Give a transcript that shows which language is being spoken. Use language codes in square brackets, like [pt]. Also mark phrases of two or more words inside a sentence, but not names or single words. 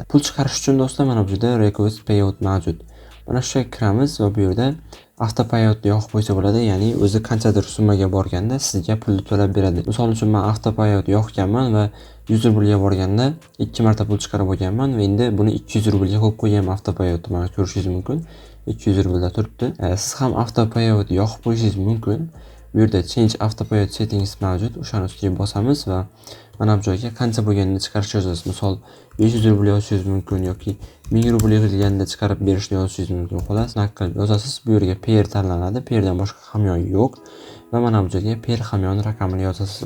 [uz] Pul chiqarish uchun do'stlar mana bu yerda [en] request payout [uz] mavjud. Mana shu yerga kiramiz va bu yerda avto payoutni yoqib qo'ysa bo'ladi, ya'ni o'zi qanchadir summaga borganda sizga pulni to'lab beradi. Misol uchun men avto payout yoqganman va 100 rublga borganda 2 marta pul chiqarib olganman va endi buni 200 rublga qo'yib qo'yganman avto payoutni. Mana ko'rishingiz mumkin. 200 rublda turibdi. Siz ham avto payout yoqib qo'yishingiz mumkin. Bu yerda [en] change auto payout settings [uz] mavjud. O'shani ustiga bosamiz va mana bu joyga qancha bo'lganini chiqarish yozasiz. Misol 500 rubl yozishingiz mumkin yoki 1000 rubl yig'ilganda chiqarib berishni yozishingiz mumkin. Xolos, qilib yozasiz. Bu yerga pair tanlanadi. Pairdan boshqa hamyon yo'q. Va mana bu joyga pair hamyon raqamini yozasiz.